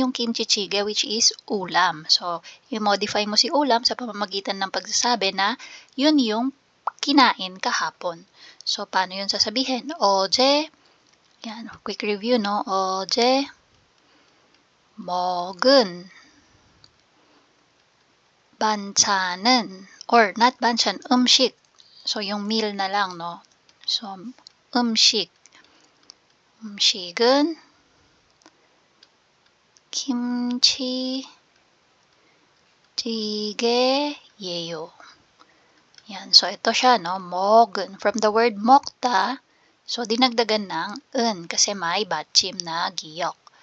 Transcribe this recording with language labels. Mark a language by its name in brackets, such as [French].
[Filipino] Yung kimchi jjigae, [English] which is [Filipino] ulam. So, i-modify mo si ulam sa pamamagitan ng pagsasabi na yun yung kinain kahapon. So, paano yun sasabihin? Oje, yan, [English] quick review, [Filipino] no? [Korean] Oje, 먹은 반찬은, [English] or not [Korean] banchan, 음식. [Filipino] So, yung meal na lang, no? [Korean] So, 음식은 김치찌개예요. [Filipino] Yan. So, ito siya, no? [Korean] 먹은. [English] From the word [Korean] 먹다, [Filipino] so, dinagdagan ng [Korean] 은 [Filipino] kasi may batchim na giyok.